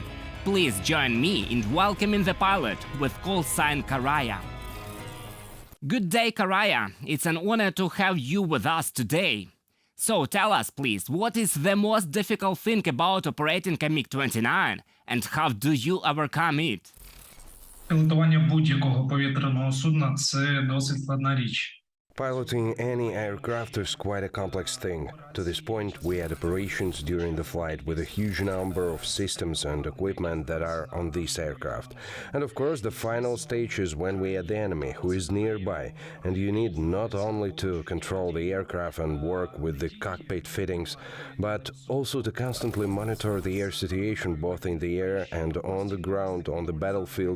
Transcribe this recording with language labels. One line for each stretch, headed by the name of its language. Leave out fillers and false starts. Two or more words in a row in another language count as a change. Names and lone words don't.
English: Please join me in welcoming the pilot with call sign Karaya. Good day, Karaya. It's an honor to have you with us today. So tell us, please, what is the most difficult thing about operating a MiG-29 and how do you overcome it?
Ukrainian: Пілотування будь-якого повітряного судна – це досить складна річ.
English: Piloting any aircraft is quite a complex thing. To this point, we had operations during the flight with a huge number of systems and equipment that are on this aircraft. And of course, the final stage is when we had the enemy, who is nearby, and you need not only to control the aircraft and work with the cockpit fittings, but also to constantly monitor the air situation both in the air and on the ground on the battlefield.